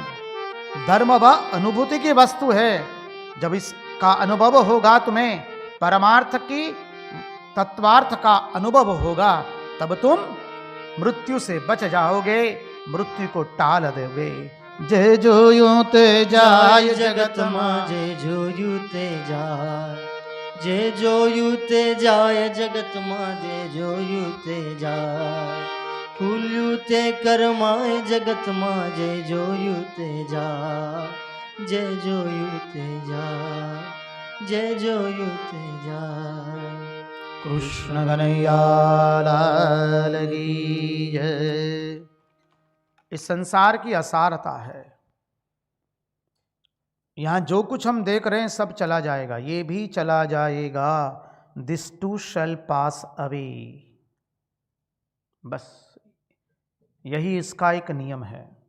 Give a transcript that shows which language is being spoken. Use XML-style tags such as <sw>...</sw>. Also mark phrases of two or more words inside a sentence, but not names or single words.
<hi>धर्म वह अनुभूति की वस्तु है। जब इसका अनुभव होगा, तुम्हें परमार्थ की तत्वार्थ का अनुभव होगा, तब तुम मृत्यु से बच जाओगे, मृत्यु को टाल दोगे।</hi> <gu>જય જો યૂં તે જાય જગત માં જય જોયુ તે જાય। જય જોયુ તે જાય જગત માં જય જોયુ તે જાય। ખુલ્યુ તે કરમાય જગત માં જય જોયુ તે જાય। જય જોયુ તે જાય, જય જોયુ તે જાય।</gu> <hi>कृष्ण कन्हैया लाल की जय। इस संसार की असारता है। यहां जो कुछ हम देख रहे हैं सब चला जाएगा, ये भी चला जाएगा।</hi> <en>This too shall pass away.</en> <hi>बस यही इसका एक नियम है।</hi>